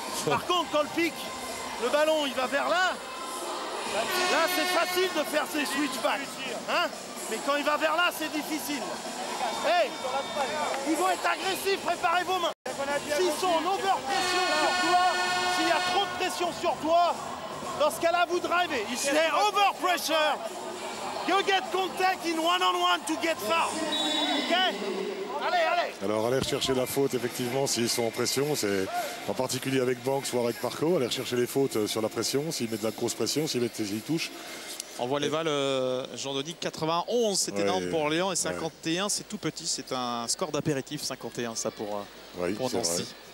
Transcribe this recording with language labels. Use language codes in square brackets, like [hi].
[fr] Par contre, quand le pic, le ballon, il va vers là, là, c'est facile de faire ces switchbacks. Hein? Mais quand il va vers là, c'est difficile. Hey, ils vont être agressifs, préparez vos mains. S'ils sont en over-pression sur toi, s'il y a trop de pression sur toi, dans ce cas-là, vous drivez. [en] If they're over pressure, you get contact in one-on-one to get foul. [fr] OK? Allez, allez. Alors aller rechercher la faute effectivement s'ils sont en pression, c'est en particulier avec Banks ou avec Marco, aller rechercher les fautes sur la pression, s'ils mettent de la grosse pression, s'ils touchent. On voit les balles, Jean-Denis, 91, c'est énorme pour Orléans, et 51, c'est tout petit, c'est un score d'apéritif, 51, ça pour Nancy.